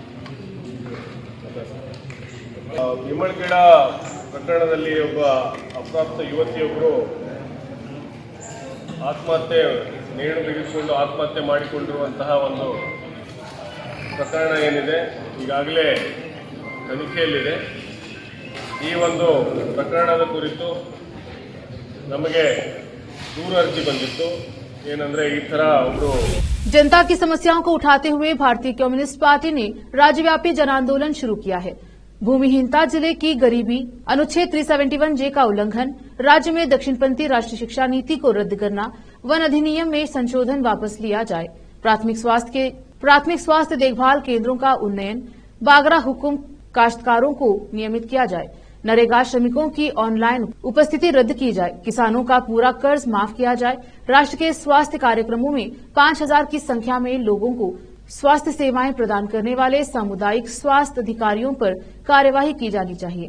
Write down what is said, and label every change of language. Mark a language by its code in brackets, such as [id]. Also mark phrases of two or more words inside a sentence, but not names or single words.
[kn] ಭೀಮಳಗೇಡ ಪ್ರಕರಣದಲ್ಲಿ ಒಬ್ಬ ಅಪ್ರಾಪ್ತ ಯುವತಿಯೊಬ್ಬರು ಆತ್ಮಹತ್ಯೆ, ನೇಣು ಬಿಗಿಸಿಕೊಂಡು ಆತ್ಮಹತ್ಯೆ ಮಾಡಿಕೊಂಡಿರುವಂತಹ ಒಂದು ಪ್ರಕರಣ ಏನಿದೆ ಈಗಾಗಲೇ ತನಿಖೆಯಲ್ಲಿದೆ. ಈ ಒಂದು ಪ್ರಕರಣದ ಕುರಿತು ನಮಗೆ ದೂರು ಅರ್ಜಿ ಬಂದಿತ್ತು. ಏನಂದ್ರೆ ಈ ತರ ಒಬ್ಬರು [hi] जनता की समस्याओं को उठाते हुए भारतीय कम्युनिस्ट पार्टी ने राज्यव्यापी जन आंदोलन शुरू किया है। भूमिहीनता, जिले की गरीबी, अनुच्छेद 371J का उल्लंघन, राज्य में दक्षिणपंथी राष्ट्रीय शिक्षा नीति को रद्द करना, वन अधिनियम में संशोधन वापस लिया जाए, प्राथमिक स्वास्थ्य देखभाल केंद्रों का उन्नयन, बागरा हुकुम काश्तकारों को नियमित किया जाए, नरेगा श्रमिकों की ऑनलाइन उपस्थिति रद्द की जाए, किसानों का पूरा कर्ज माफ किया जाए, राष्ट्र के स्वास्थ्य कार्यक्रमों में 5,000 की संख्या में लोगों को स्वास्थ्य सेवाएं प्रदान करने वाले सामुदायिक स्वास्थ्य अधिकारियों पर कार्यवाही की जानी चाहिए।